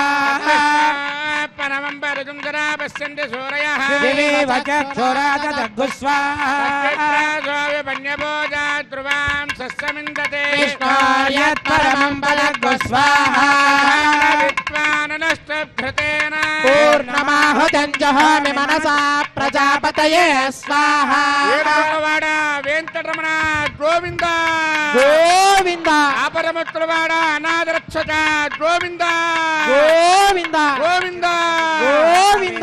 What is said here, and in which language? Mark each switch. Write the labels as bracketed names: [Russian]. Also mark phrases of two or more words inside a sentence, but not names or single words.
[Sanskrit] परमं परजुं जरा पश्यन्ति सूरयः दिवेव चक्षुराददग्गुस्वाहा ध्रुवां सस्यमिन्दते विष्णोर्यत्परमं पदग्गुस्वाहा विद्वाननष्टभृतेन पूर्ण పూర్ణమాహుతిం జహామి మనసా ప్రజాపతయే స్వాహా. [Telugu] ఏడుకొండలవాడ వెంకటరమణ గోవింద గోవింద ఆపరముత్తులవాడ అనాథరక్షక గోవింద గోవింద గోవింద గోవింద.